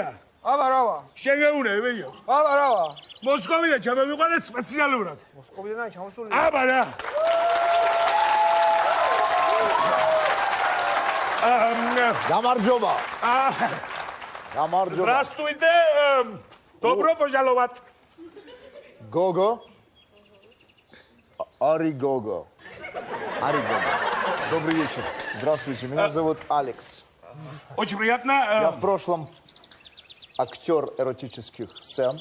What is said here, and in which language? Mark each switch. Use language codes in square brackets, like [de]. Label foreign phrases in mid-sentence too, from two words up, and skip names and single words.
[ka] აბარავა. შეგეუნები, ბიჭო. აბარავა. მოსკოვიდან ჩამოვიყვანეთ სპეციალურად. მოსკოვიდან ჩამოსული. აბარა. გამარჯობა. გამარჯობა. [ru] Здравствуйте. Добро пожаловать. Гого. Аригого. Добрый вечер. Здравствуйте, меня зовут Алекс. Очень приятно. Я в прошлом актер эротических сцен.